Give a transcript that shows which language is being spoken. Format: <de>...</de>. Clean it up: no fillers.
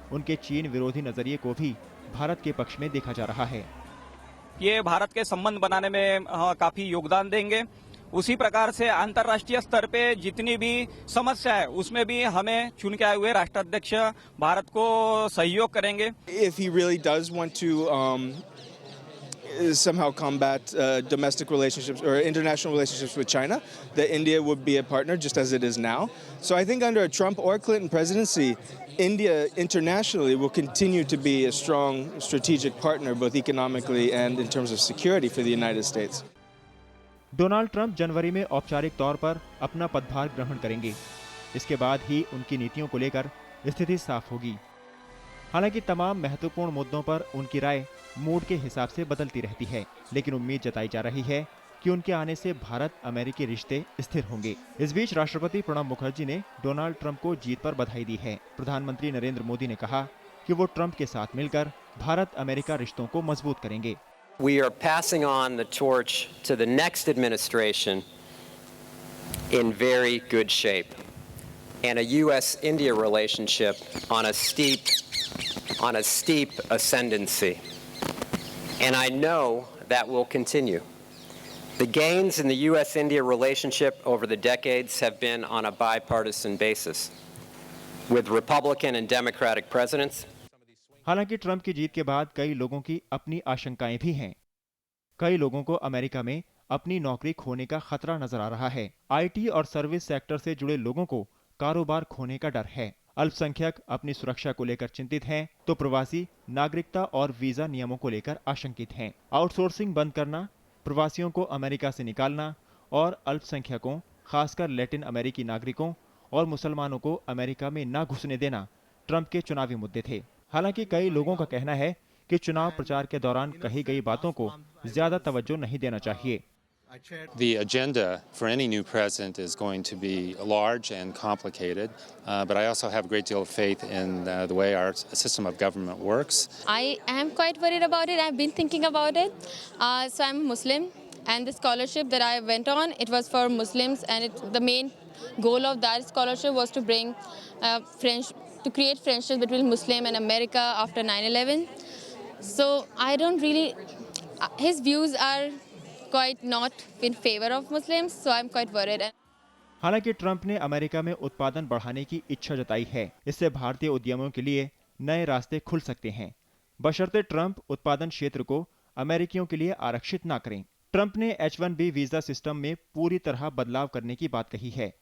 <hi>उनके चीन विरोधी नजरिए को भी भारत के पक्ष में देखा जा रहा है। ये भारत के संबंध बनाने में काफी योगदान देंगे। उसी प्रकार से अंतर्राष्ट्रीय स्तर पे जितनी भी समस्या है उसमें भी हमें चुन के आए हुए राष्ट्राध्यक्ष भारत को सहयोग करेंगे।</hi> <en>If he really does want to somehow combat domestic relationships or international relationships with China, that India would be a partner just as it is now. So I think under a Trump or Clinton presidency, India internationally will continue to be a strong strategic partner both economically and in terms of security for the United States.</en> <hi>Donald Trump जनवरी में औपचारिक तौर पर अपना पदभार ग्रहण करेंगे। इसके बाद ही उनकी नीतियों को लेकर स्थिति साफ होगी। हालांकि तमाम महत्वपूर्ण मुद्दों पर उनकी राय मूड के हिसाब से बदलती रहती है, लेकिन उम्मीद जताई जा रही है कि उनके आने से भारत अमेरिकी रिश्ते स्थिर होंगे। इस बीच राष्ट्रपति प्रणब मुखर्जी ने डोनाल्ड ट्रंप को जीत पर बधाई दी है। प्रधानमंत्री नरेंद्र मोदी ने कहा कि वो ट्रंप के साथ मिलकर भारत अमेरिका रिश्तों को मजबूत करेंगे।</hi> <en>We are passing on the torch to the next administration in very good shape, and a U.S.-India relationship on a steep ascendancy. And I know that will continue. The gains in the U.S.-India relationship over the decades have been on a bipartisan basis, with Republican and Democratic presidents.</en> <hi>हालांकि Trump की जीत के बाद कई लोगों की अपनी आशंकाएं भी हैं। कई लोगों को अमेरिका में अपनी नौकरी खोने का खतरा नजर आ रहा है। IT और सर्विस सेक्टर से जुड़े लोगों को कारोबार खोने का डर है। अल्पसंख्यक अपनी सुरक्षा को लेकर चिंतित हैं, तो प्रवासी नागरिकता और वीजा नियमों को लेकर आशंकित हैं। आउटसोर्सिंग बंद करना, प्रवासियों को अमेरिका से निकालना और अल्पसंख्यकों, खासकर लैटिन अमेरिकी नागरिकों और मुसलमानों को अमेरिका में न घुसने देना ट्रंप के चुनावी मुद्दे थे। हालांकि कई लोगों का कहना है कि चुनाव प्रचार के दौरान कही गई बातों को ज्यादा तवज्जो नहीं देना चाहिए।</hi> <en>The agenda for any new president is going to be large and complicated, but I also have a great deal of faith in the way our system of government works. I am quite worried about it. I've been thinking about it. So I'm Muslim, and the scholarship that I went on, it was for Muslims, and the main goal of that scholarship was to bring to create friendships between Muslim and America after 9/11. So I don't really, his views are quite not in favor of Muslims, so I'm quite worried.</en> <hi>हालांकि Trump ने America में उत्पादन बढ़ाने की इच्छा जताई है। इससे भारतीय उद्यमों के लिए नए रास्ते खुल सकते हैं, बशर्ते ट्रंप उत्पादन क्षेत्र को अमेरिकियों के लिए आरक्षित ना करें। ट्रंप ने H-1B वीजा सिस्टम में पूरी तरह बदलाव करने की बात कही है।</hi>